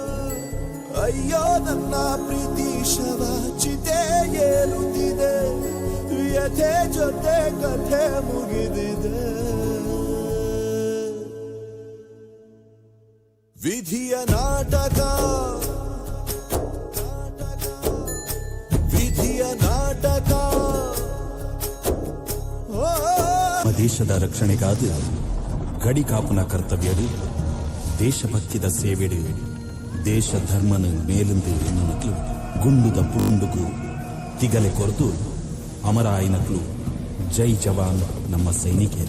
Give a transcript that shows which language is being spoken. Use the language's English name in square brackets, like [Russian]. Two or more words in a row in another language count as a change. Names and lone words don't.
[Kannada] ಅಯ್ಯೋ ನನ್ನ ಪ್ರೀತಿ ಶವ ಚಿತೆ ಏರುತ್ತಿದೆ, ವ್ಯಥೆ ಜೊತೆ ಕಥೆ ಮುಗಿದಿದೆ. ವಿಧಿಯ ನಾಟಕ, ವಿಧಿಯ ನಾಟಕ. [Tulu] ದೇಶದ ರಕ್ಷಣೆಗಾದ ಗಡಿ ಕಾಪುನ ಕರ್ತವ್ಯಡು, ದೇಶಭಕ್ತಿದ ಸೇವೆಡು, ದೇಶ ಧರ್ಮನ ಮೇಲಿಂದು ಎನ್ನುನಕ್ಲು ಗುಂಡುದ ಪುಂಡುಗು ತಿಗಲೆ ಕೊರೆದು ಅಮರಾಯನಕ್ಲು [Hindi] जय जवान [Tulu] ನಮ್ಮ ಸೈನಿಕರು.